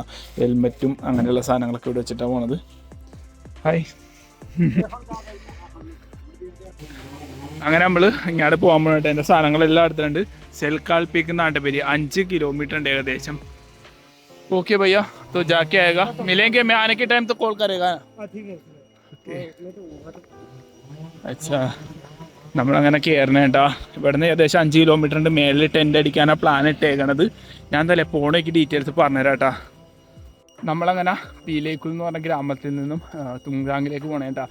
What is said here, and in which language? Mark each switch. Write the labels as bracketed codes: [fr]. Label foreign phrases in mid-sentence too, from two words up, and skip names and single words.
[ml] ഹെൽമെറ്റും അങ്ങനെയുള്ള സാധനങ്ങളൊക്കെ ഇവിടെ വെച്ചിട്ടാണ് പോണത്. ഹായ്. അങ്ങനെ നമ്മൾ ഇങ്ങോട്ട് പോകാൻ പോയിട്ട് എൻ്റെ സാധനങ്ങളെല്ലാം എടുത്തിട്ടുണ്ട്. സെൽക്കാൽ പീക്ക് എന്നാണ് പേര്. 5 किलोमीटर ഉണ്ട് ഏകദേശം. ഓക്കെ ഭയ്യ, [hi] तो जाके आएगा, मिलेंगे, मैं आने के टाइम तो कॉल करेगा. [ml] അച്ഛാ, നമ്മളങ്ങനെ കയറണ കേട്ടാ. ഇവിടുന്ന് ഏകദേശം 5 കിലോമീറ്ററിൻ്റെ മേളിൽ ടെൻ്റ് അടിക്കാനാണ് പ്ലാൻ ഇട്ടേക്കണത്. ഞാൻ എന്തായാലും പോണേക്ക് ഡീറ്റെയിൽസ് പറഞ്ഞുതരാം കേട്ടാ. നമ്മളങ്ങനെ പീലേക്കുൽ എന്ന് പറഞ്ഞ ഗ്രാമത്തിൽ നിന്നും തുങ്കാങ്ങിലേക്ക് പോകണേ കേട്ടാ.